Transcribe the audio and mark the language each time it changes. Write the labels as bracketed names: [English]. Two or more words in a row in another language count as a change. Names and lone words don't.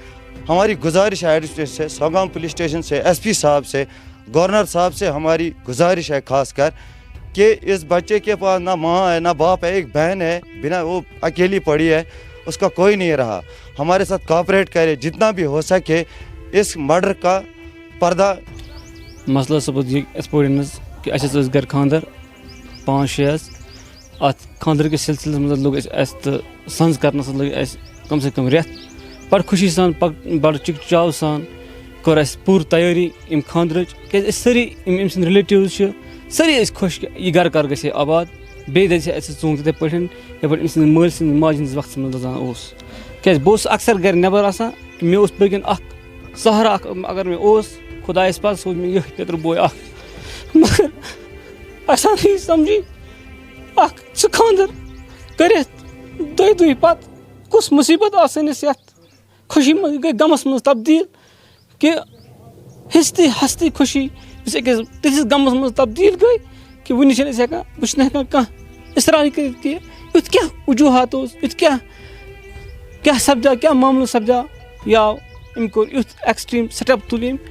[Urdu] ہماری گزارش ہے ایڈمنسٹریشن سے, سوگام پولیس اسٹیشن سے, ایس پی صاحب سے, گورنر صاحب سے ہماری گزارش ہے خاص کر کہ اس بچے کے پاس نہ ماں ہے نہ باپ ہے, ایک بہن ہے, بنا وہ اکیلی پڑی ہے, اس کا کوئی نہیں رہا. ہمارے ساتھ کوآپریٹ کرے جتنا بھی ہو سکے اس مرڈر کا پردہ. [Kashmiri] مسئلہ سپوز یہ اس پورن کہ اَسہِ ٲس گھر خاندر 5-6 اتھ خاندر کس سلسلس مز لوگ اس تو سنز کرنس لگ اس [Urdu] کم سے کم [Kashmiri] رٮ۪تھ. بڑ خوشی سان بڑ چک چاو سان کور اس پور تیاری ام خاندرچ کہ ساری ام سن ریلیٹیوز ساری اس خوش یہ گھر کر گژھِ آباد بیٚیہِ دَزِ اَسہِ ژوٗنٛٹھ تِتھَے پٲٹھۍ یَپٲرۍ أمۍ سٕنٛدِ مٲلۍ سٕنٛدِ ماجہِ ہٕنٛدِس وقتس منٛز دَزان اوس. کیٛازِ بہٕ اوسُس اکثر گرِ نٮ۪بر آسان مےٚ اوس پٔکِن اکھ سہارا اکھ اگر مےٚ اوس خۄدایس پتھ سوٗز مےٚ یِہوٚے پِتُر بوے اکھ. مگر اَسہِ آو نہٕ یہِ سمجھی اکھ سُہ خاندر کٔرِتھ دۄیہِ پتہٕ کُس مُصیٖبت آو سٲنِس یتھ خوشی منٛز یہِ گٔے غمس منٛز تبدیٖل کہِ ہستی ہستی خوشی یُس أکِس تِتھِس غمس منٛز تبدیٖل گٔے کہ وٕنہِ چھِنہٕ أسۍ ہٮ۪کان بہٕ چھُس نہٕ ہٮ۪کان کانٛہہ اِصرار کٔرِتھ کہِ یُتھ کیٛاہ وجوٗہات اوس, یُتھ کیٛاہ سپدیو, کیٛاہ معاملہٕ سپدیو یا أمۍ کوٚر یُتھ [English] extreme step [Kashmiri] تُل أمۍ.